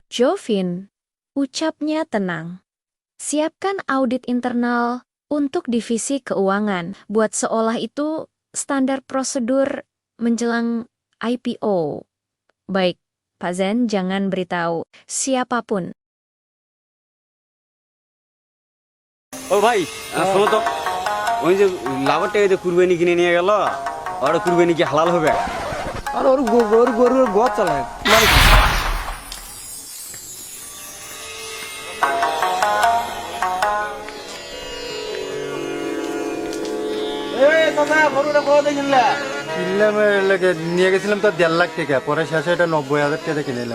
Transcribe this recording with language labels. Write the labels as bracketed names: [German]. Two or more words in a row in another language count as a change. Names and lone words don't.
[Indonesian] Jovin, ucapnya tenang. Siapkan audit internal untuk divisi keuangan. Buat seolah itu standar prosedur menjelang IPO. Baik, Pak Zen jangan beritahu siapapun. [Bangla] ও ভাই শোনো তো ওই যে লাভের টাকা দিয়ে কুরবানি কিনে নিয়ে গেল আর কুরবানি কি হালাল হবে আর ওর গরুর গোয়া চালায় মানে কি? নিয়ে গেছিলাম তো 1.5 লাখ টাকা, পরে শেষে এটা 90,000 টাকা কিনে নিলাম।